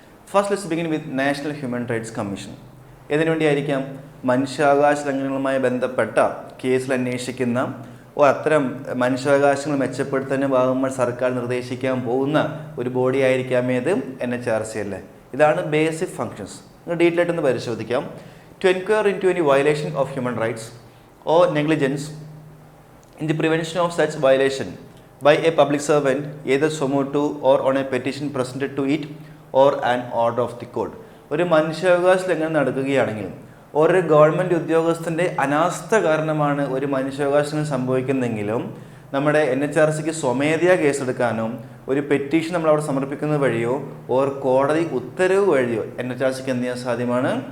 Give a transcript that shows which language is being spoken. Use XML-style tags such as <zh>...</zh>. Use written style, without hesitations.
<en>First let's begin with national human rights commission.</en> <ml>ഇതിനു വേണ്ടിയായിരിക്കാം മനുഷ്യാവകാശ ലംഘനങ്ങളുമായി ബന്ധപ്പെട്ട കേസിൽ അന്വേഷിക്കുന്ന അത്തരം മനുഷ്യാവകാശങ്ങൾ മെച്ചപ്പെടുത്തുന്നതിന് ഭാഗമായി സർക്കാർ നിർദ്ദേശിക്കാൻ പോകുന്ന ഒരു ബോഡി ആയിരിക്കാം ഏത് NHRC അല്ലേ. ഇതാണ് ബേസിക് ഫങ്ഷൻസ്. ഡീറ്റെയിൽ ആയിട്ടൊന്ന് പരിശോധിക്കാം.</ml> <en>To enquire into any violation of human rights or negligence in the prevention of such violation by a public servant either suo or on a petition presented to it or an order of the court.</en> <ml>ഒരു മനുഷ്യാവകാശ ലംഘനം നടക്കുകയാണെങ്കിൽ ഒരു government ഉദ്യോഗസ്ഥൻ്റെ അനാസ്ഥ കാരണമാണ് ഒരു മനുഷ്യാവകാശം സംഭവിക്കുന്നതെങ്കിലും നമ്മുടെ NHRCക്ക് സ്വമേധയാ കേസെടുക്കാനോ ഒരു പെറ്റീഷൻ നമ്മൾ അവിടെ സമർപ്പിക്കുന്നത് വഴിയോ ഓർ കോടതി ഉത്തരവ് വഴിയോ NHRCക്ക് എന്ത് ചെയ്യാൻ സാധ്യമാണ്?</ml>